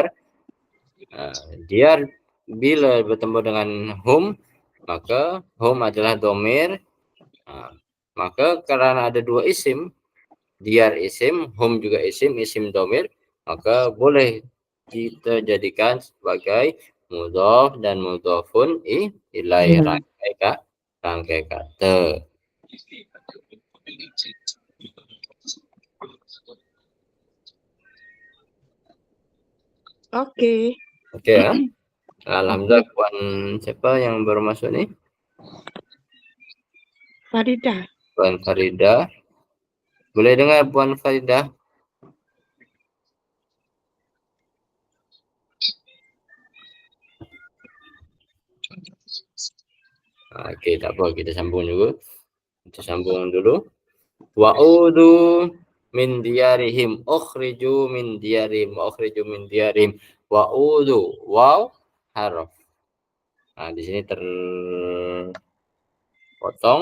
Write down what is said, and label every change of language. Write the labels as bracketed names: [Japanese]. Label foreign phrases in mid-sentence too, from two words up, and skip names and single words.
[Malay] Diar bila bertemu dengan hum maka hum adalah domir. Maka karena ada dua isim, diar isim, hum juga isim domir, maka boleh kita jadikan sebagai mudhaf dan [Arabic] مضاف إليه, [Malay] rangkai kata. Okey. Okey ya. Alhamdulillah Puan siapa yang baru masuk nih? Faridah. Puan Faridah. Boleh dengar Puan Faridah? Okey, tak apa, kita sambung dulu. Kita sambung dulu. [Arabic] وأعود من ديارهم أخرجوا من ديارهم أخرجوا من ديارهم وأعود واو حرف. [Malay] Nah, di sini terpotong.